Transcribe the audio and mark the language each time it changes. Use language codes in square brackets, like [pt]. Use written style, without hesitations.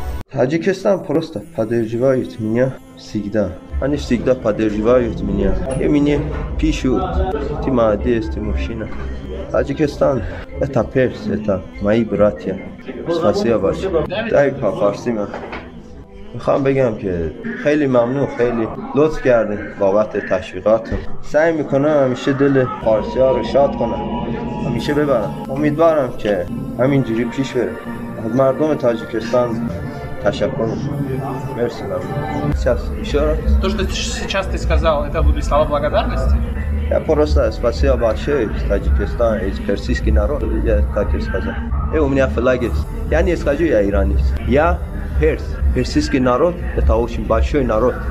[ru] Таджикистан просто поддерживает меня всегда. Они всегда поддерживают меня. И мне пишут: ты молодец, ты мужчина. Таджикистан — это перс, это мои братья. Спасибо большое. Дай по-фарси [fa] من میخوام بگم که خیلی ممنون، خیلی لطف کردین بابت تشویقاتون. سعی میکنم همیشه دل فارسی ها رو شاد کنم، همیشه ببرم. امیدوارم که همینجوری پیش بره. از مردم تاجیکستان تشکر میکنم. [ru] مرسی. Сейчас еще раз. То, что сейчас ты сказал, это были слова благодарности? Я просто спасибо большое Таджикистан, из персидский народ, я так и сказал. И у меня флаг есть. Я не скажу, я иранец. Я перс. Персидский народ — это очень большой народ.